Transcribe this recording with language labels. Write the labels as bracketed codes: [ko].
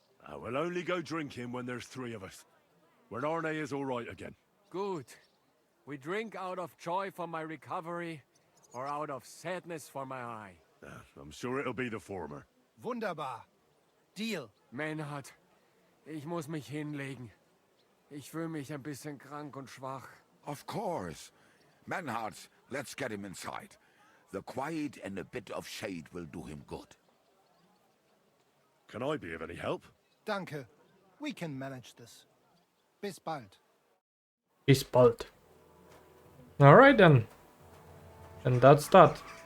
[en] We'll only go drinking when there's 3 of us. When Arne is all right again. Good. We drink out of joy for my recovery, or out of sadness for my eye. I'm sure it'll be the former. Wunderbar. Deal. [de] Menhard, ich muss mich hinlegen. Ich fühle mich ein bisschen krank und schwach. [en] Of course. Menhard, let's get him inside. The quiet and a bit of shade will do him good. Can I be of any help? Danke. We can manage this. [de] Bis bald. Bis bald. [en] Alright then. And that's that.